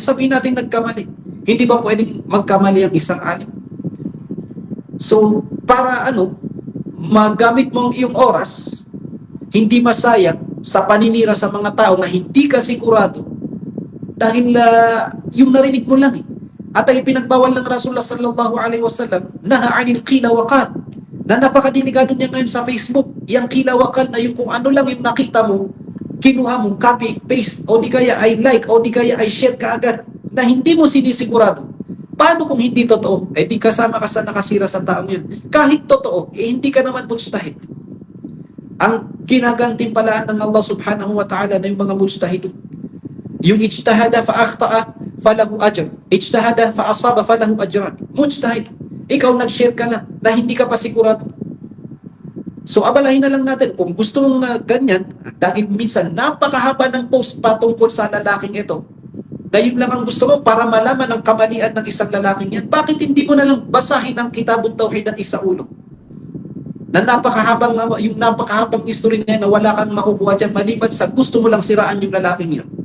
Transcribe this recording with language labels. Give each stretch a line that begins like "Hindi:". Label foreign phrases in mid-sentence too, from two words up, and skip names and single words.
Filipino: Sabihin natin nagkamali. Hindi ba pwedeng magkamali ang isang alim? So, para magamit mo iyong oras, hindi masayang sa paninira sa mga tao na hindi ka sigurado dahil yung narinig mo lang eh. At ang ipinagbawal ng Rasulullah
Arabic: صلى الله عليه وسلم, نهى عن قيل وقال,
Filipino: na napakadelikado niya ngayon sa Facebook. Yung
Arabic: قيل وقال
Filipino: na yung kung ano lang yung nakita mo, kinuha mo,
English: copy, paste,
Filipino: o di kaya ay like, o di kaya ay share ka agad, na hindi mo sinisigurado. Paano kung hindi totoo? Di kasama ka sa nakasira sa taong yun. Kahit totoo, hindi ka naman mujtahid. Ang ginagantimpalaan ng Allah
Arabic: سبحانه وتعالى
Filipino: na yung mga mujtahidun.
Arabic: Yung اجتهد فأخطأ فله أجر. اجتهد فأصاب فله أجران.
Filipino: Mujtahid. Ikaw nag-share ka na hindi ka pa sigurado. So abalahin na lang natin kung gusto mong ganyan, dahil minsan napakahaba ng post patungkol sa lalaking ito, na yun lang ang gusto mo para malaman ang kamalian ng isang lalaking yan. Bakit hindi mo na lang basahin ang Kitabut Tauhid at Isa Ulo? Na yung napakahabang history na yan na wala kang makukuha dyan maliban sa gusto mo lang siraan yung lalaking yun.